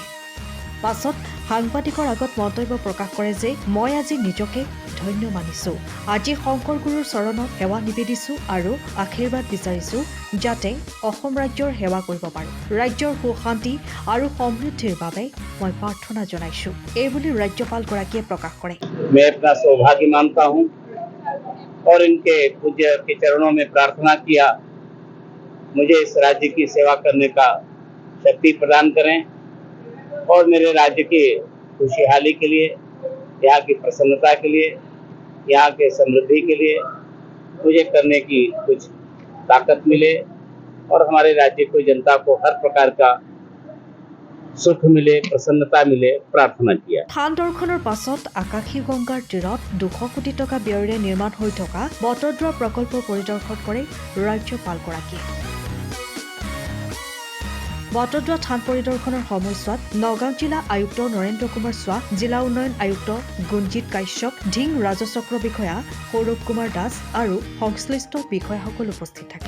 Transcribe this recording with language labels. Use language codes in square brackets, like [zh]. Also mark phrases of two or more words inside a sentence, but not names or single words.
[as] পাছত সাংবাদিকৰ আগত মন্তব্য প্ৰকাশ কৰে যে মই আজি নিজকে ধন্য মানিছো। আজি শংকৰ গুৰুৰ চৰণত সেৱা নিবেদিছো আৰু আশীৰ্বাদ বিচাৰিছো যাতে অসম ৰাজ্যৰ সেৱা কৰিব পাৰো। ৰাজ্যৰ সুশান্তি আৰু সমৃদ্ধিৰ বাবে মই প্ৰাৰ্থনা জনাইছো এইবুলি ৰাজ্যপালগৰাকীয়ে প্ৰকাশ কৰে। [hi] मैं अपना सौभाग्य मानता हूं और इनके पूज्य के चरणों में प्रार्थना किया मुझे इस राज्य की सेवा करने का शक्ति प्रदान करें और मेरे राज्य की खुशहाली के लिए, यहाँ की प्रसन्नता के लिए, यहाँ के समृद्धि के लिए मुझे करने की कुछ ताकत मिले और हमारे राज्य को जनता को हर प्रकार का सुख मिले, प्रसन्नता मिले, प्रार्थना किया। [as] থান দৰ্শনৰ পাছত আকাশী গংগাৰ তীৰত 200 কোটি টকা ব্যয়েৰে নিৰ্মাণ হৈ থকা বটদ্ৰৱা প্ৰকল্প পৰিদৰ্শন কৰে ৰাজ্যপালগৰাকীয়ে। বটদ্ৰৱা থান পৰিদৰ্শনৰ সময়ছোৱাত নগাঁও জিলা আয়ুক্ত নৰেন্দ্ৰ কুমাৰ শ্বাহ, জিলা উন্নয়ন আয়ুক্ত গুঞ্জিত কাশ্যপ, ঢিং ৰাজচক্ৰ বিষয়া সৌৰভ কুমাৰ দাস আৰু সংশ্লিষ্ট বিষয়াসকল উপস্থিত থাকে।